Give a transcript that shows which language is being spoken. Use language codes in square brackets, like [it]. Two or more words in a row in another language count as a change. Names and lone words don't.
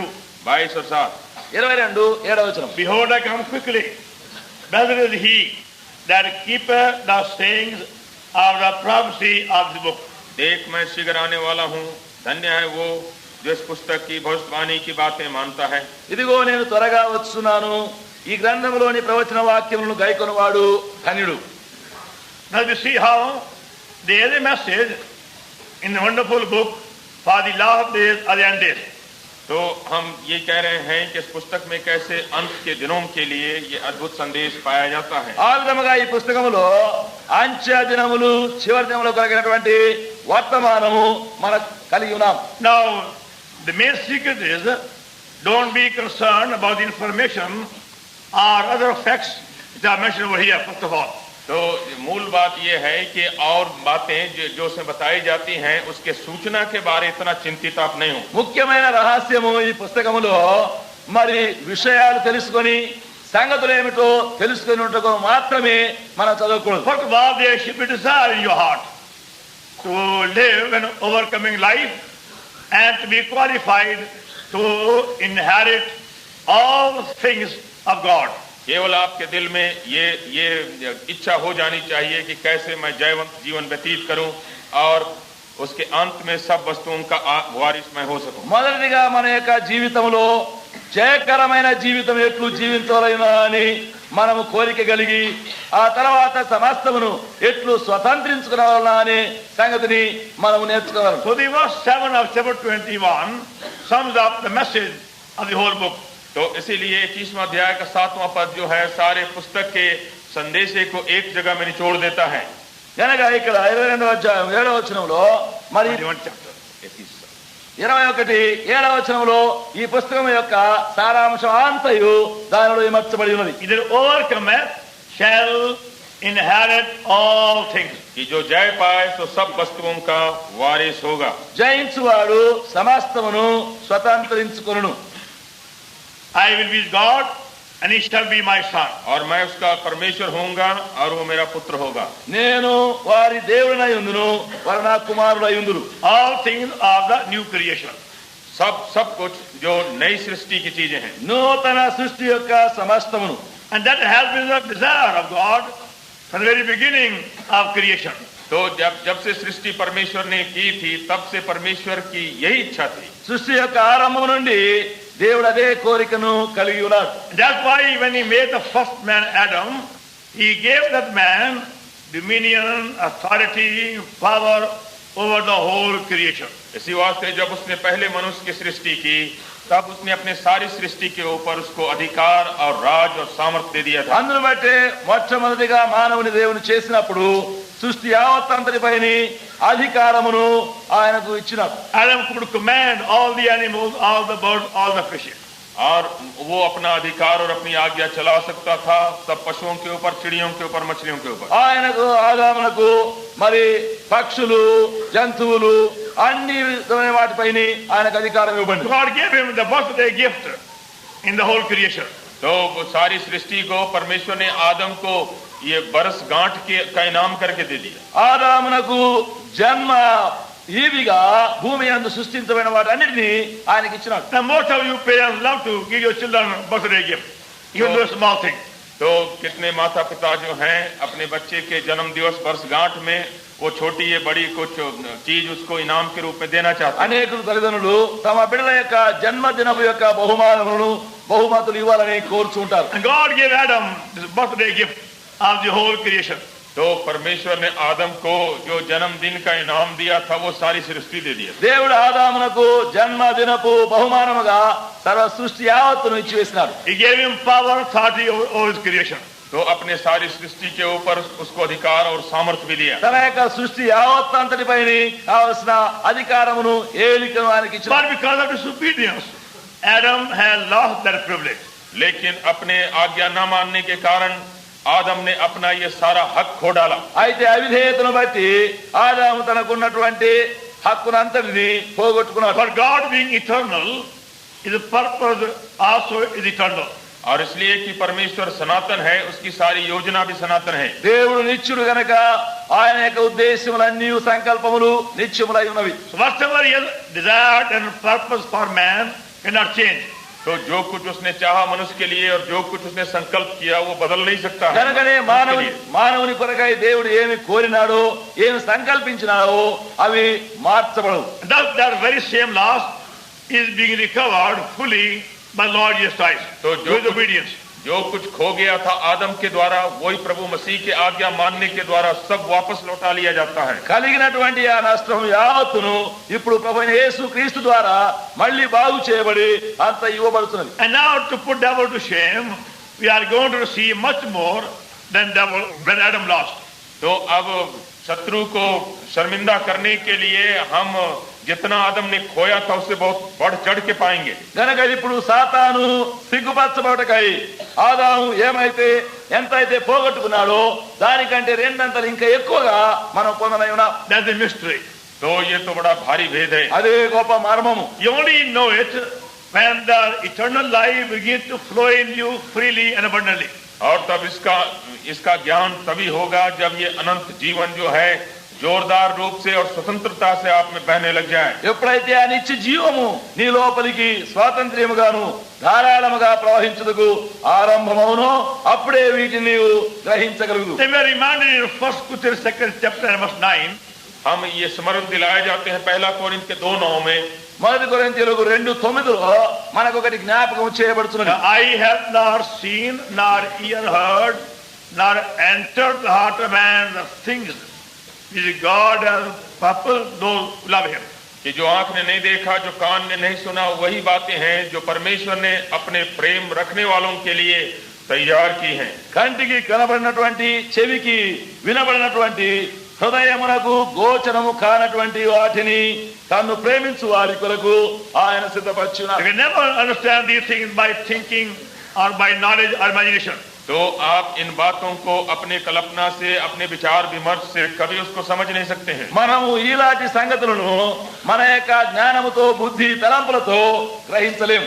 [hi] 22 और 7। [te] 22 7వ వచనం. [en] Behold, I come quickly. Blessed is he that keepeth the sayings of the prophecy of the book. [hi] देख मैं शीघ्र आने वाला हूँ, धन्य है वो जो इस पुस्तक की भविष्यवाणी की बातें मानता है। [te] ఇదిగో నేను త్వరగా వచ్చున్నాను, ఈ గ్రంథములోని ప్రవచన వాక్యములను గైకొనువాడు ధన్యుడు. [en] Now we see how there is a message in the wonderful book for the last days or the end days. [hi] तो हम ये कह रहे हैं कि इस पुस्तक में कैसे अंत के दिनों के लिए ये अद्भुत संदेश पाया जाता है। [te] ఆ విధముగా ఈ పుస్తకములో అంత్య దినములు చివరి దినములు కలిగినటువంటి వర్తమానము మనం కలిగి ఉన్నాం. [en] Now the main secret is, don't be concerned about the information or other facts which are mentioned over here, first of all. [hi] तो मूल बात यह है कि और बातें जो उसमें बताई जाती हैं उसके सूचना के बारे इतना चिंतित आप नहीं हो। [te] ముఖ్యమైన రహస్యము ఈ పుస్తకములో మరి విషయాలు తెలుసుకొని సంగతులు ఏమిటో తెలుసుకునేందుకు మాత్రమే మనం చదవకూడదు. [en] First of all, there should be desire in your heart to live an overcoming life and to be qualified to inherit all things of God. [hi] केवल आपके दिल में ये इच्छा हो जानी चाहिए कि कैसे मैं जयवंत जीवन व्यतीत करूं और उसके अंत में सब वस्तुओं का वारिस मैं हो सकूं। [te] మొదటిగా మన యొక్క జీవితంలో జయకరమైన జీవితం ఎట్లు జీవించాలని అని మనము కోరిక కలిగి ఆ తర్వాత సమస్తమును ఎట్లు స్వతంత్రించుకోవాలనే సంగతిని మనము నేర్చుకోవాలి. [en] So the verse 7 of chapter 21 sums up the message of the whole book. [hi] तो इसीलिए 21वां अध्याय का 7वां पद जो है सारे पुस्तक के संदेशे को एक जगह में निचोड़ देता है। [te] కనుక ఇక్కడ 22వ అధ్యాయం 7వ వచనంలో మరి [en] 21 chapter. [te] 21 7వ వచనంలో ఈ పుస్తకం యొక్క సారాంశం అంతయు దానిలో ఇమర్చబడి ఉన్నది. [en] Either overcometh shall inherit all things. [hi] कि जो जय पाए तो सब वस्तुओं का वारिस होगा। [te] జయించువాడు సమస్తమును స్వతంత్రించుకొనును. [en] I will be God and he shall be my son. [hi] और मैं उसका परमेश्वर होऊंगा और वो मेरा पुत्र होगा। [te] నేను వారి దేవుడినై ఉందును, వారు నా కుమారుడై ఉందురు. [en] All things of the new creation. [hi] सब कुछ जो नई सृष्टि की चीजें हैं। [te] నూతన సృష్టి యొక్క సమస్తమును. [en] And that has been the desire of God from the very beginning of creation. [hi] तो जब से सृष्टि परमेश्वर ने की थी तब से परमेश्वर की यही इच्छा थी। [te] సృష్టి యొక్క ఆరంభం నుండి దేవుడు అదే కోరికను కలిగి ఉన్నాడు. [en] That's why when he made the first man Adam, he gave that man dominion, authority, power over the whole creation. [hi] इसी वास्ते जब उसने पहले मनुष्य की सृष्टि की तब उसने अपने सारी सृष्टि के ऊपर उसको अधिकार और राज और सामर्थ्य दे दिया था। [te] అందును బట్టే మొట్టమొదటిగా మానవుని దేవుని చేసినప్పుడు సృష్టి యావత్తంతటిపైని అధికారమును ఆయనకు ఇచ్చినాడు. [en] Adam could command all the animals, all the birds, all the fishes. [hi] और वो अपना अधिकार और अपनी आज्ञा चला सकता था सब पशुओं के ऊपर, चिड़ियों के ऊपर, मछलियों के ऊपर। [te] ఆయనకు ఆదామునకు మరి పక్షులు జంతువులు అన్ని విధమైన వాటిపైన ఆయనకు అధికారం ఇవ్వబడింది. [en] God gave him the birthday gift in the whole creation. [hi] तो वो सारी सृष्टि को परमेश्वर ने आदम को ये बरस गांठ का इनाम करके दे दिया। [te] ఆదామునకు జన్మ ఈవిగా భూమి యందు సృష్టించబడిన వాటన్నిటిని ఆయనకి ఇచ్చినాడు. [en] Now most of you parents love to give your children birthday gift, even though small thing. [hi] तो कितने माता पिता जो हैं अपने बच्चे के जन्म दिवस वर्षगांठ में वो छोटी या बड़ी कुछ चीज उसको इनाम के रूप में देना चाहते हैं। [te] అనేకులు తల్లిదండ్రులు తమ బిడ్డల యొక్క జన్మదినపు యొక్క బహుమతులు ఇవ్వాలని కోరుచుంటారు. [en] And God gave Adam this birthday gift of the whole creation. [hi] तो परमेश्वर ने आदम को जो जन्मदिन का इनाम दिया था वो सारी सृष्टि दे दिया. [te] దేవుడు ఆదామునకు జన్మదినపు బహుమానముగా సర్వ సృష్టి యావత్తును ఇచ్చి వేసినాడు. [en] He gave him power, authority over his creation. [hi] तो अपने सारी सृष्टि के ऊपर उसको अधिकार और सामर्थ्य भी दिया. [te] తన యొక్క సృష్టి యావత్తంతటిపై కావలసిన అధికారమును ఏలికను ఆయనకి ఇచ్చాడు. [en] But because of disobedience, Adam had lost that privilege. [hi] लेकिन अपने आज्ञा न मानने के कारण आदम ने अपना ये सारा हक खो डाला. [te] అయితే అవిధేయతను బట్టి ఆదాము తనకున్నటువంటి హక్కునంతటిని పోగొట్టుకున్నాడు. [en] For God being eternal, his purpose also is eternal. [hi] और इसलिए कि परमेश्वर सनातन है, उसकी सारी योजना भी सनातन है. [te] దేవుడు నిత్యుడు గనక ఆయన యొక్క ఉద్దేశములన్నీ సంకల్పములు నిత్యములై ఉన్నవి. [en] So whatever he has desired and purpose for man cannot change. [hi] तो जो कुछ उसने चाहा मनुष्य के लिए और जो कुछ उसने संकल्प किया वो बदल नहीं सकता है. [te] కనుకనే మానవుని కొరకై దేవుడు ఏమి కోరినాడో ఏమి సంకల్పించినాడో అవి మార్చబడవు. [en] Thus that very same loss is being recovered fully by Lord Jesus Christ. [hi] तो [en] with obedience. [hi] जो कुछ खो गया था आदम के द्वारा वही प्रभु मसीह के आज्ञा मानने के द्वारा सब वापस लौटा लिया जाता है. [te] కలిగినటువంటి ఆ నష్టం యావత్తును ఇప్పుడు ప్రభువైన యేసు క్రీస్తు ద్వారా మళ్ళీ బాగు చేయబడి అంత ఇవ్వబడుతున్నది. [en] And now to put devil to shame, we are going to receive much more than devil when Adam lost. [hi] तो अब शत्रु को शर्मिंदा करने के लिए हम जितना आदम ने खोया था उससे बहुत बढ़ चढ़ के पाएंगे. [te] గనక ఇప్పుడు సాతాను సిగ్గుపరచబడకై ఆదాము ఏమైతే ఎంతైతే పోగొట్టుకున్నాడో దానికంటే రెండంతలు ఇంకా ఎక్కువగా మనం పొందనై ఉన్నాం. [en] That's the mystery. [hi] तो ये तो बड़ा भारी भेद है. [te] అదే గొప్ప మర్మము. [en] You only know it when the eternal life begins to flow in you freely and abundantly. [hi] और तब इसका ज्ञान तभी होगा जब ये अनंत जीवन जो है जोरदार रूप से और स्वतंत्रता से आप में बहने लग जाए. [te] ఎప్పుడైతే ఆ నిత్య జీవము నీ లోపలికి స్వాతంత్ర్యముగాను ధారాళముగా ప్రవహించుటకు ఆరంభమవునో అప్పుడే వీటిని నీవు గ్రహించగలుగు. [en] They were reminded in 1 Corinthians 2nd chapter verse 9. [hi] हम ये स्मरण दिलाए जाते हैं 1 कोरिन्थ के 2:9 में. [te] మొదటి కొరింథీయులకు 2:9 మనకు ఒకటి జ్ఞాపకం చేయబడుతున్నది. [en] I have not seen nor ear heard nor entered the heart of man the things which God has purposed those who love him. [hi] कि जो आंख ने नहीं देखा, जो कान ने नहीं सुना, वही बातें हैं जो परमेश्वर ने अपने प्रेम रखने वालों के लिए तैयार की हैं. [te] కంటికి కనబడినటువంటి చెవికి వినబడినటువంటి హృదయమునకు గోచరము కానటువంటి వాటిని తన్ను ప్రేమించు వారి కొరకు ఆయన సిద్ధపరచున్నాడు. [en] You can never understand these things by thinking or by knowledge or imagination. [hi] तो आप इन बातों को अपने कल्पना से, अपने विचार विमर्श से कभी उसको समझ नहीं सकते हैं. [te] మనము ఇలాంటి సంగతులను మన యొక్క జ్ఞానముతో బుద్ధి తలంపులతో గ్రహించలేము.